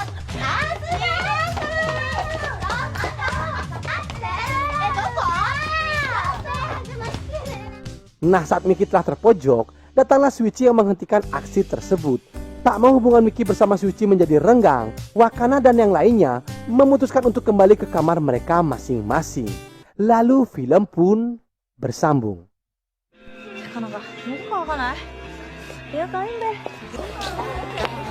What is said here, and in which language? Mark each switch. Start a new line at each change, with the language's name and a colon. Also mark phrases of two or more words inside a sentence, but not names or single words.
Indonesian: Nah, saat Miki telah terpojok, datanglah Shuichi yang menghentikan aksi tersebut. Tak mau hubungan Miki bersama Shuichi menjadi renggang, Wakana dan yang lainnya memutuskan untuk kembali ke kamar mereka masing-masing. Lalu film pun bersambung.
Japanese: 魚がどこかわかんない。いや、かいんで。